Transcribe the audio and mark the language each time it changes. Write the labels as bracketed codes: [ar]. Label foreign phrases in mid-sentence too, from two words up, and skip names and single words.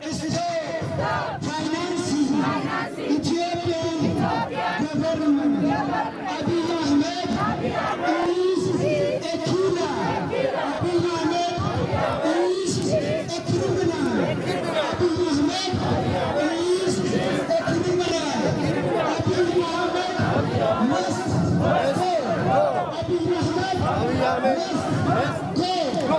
[en] Financing Ethiopian government. Abiy Ahmed is a killer. Abiy Ahmed is a criminal. Abiy Ahmed is a criminal. Abiy Ahmed must go. Abiy Ahmed must go.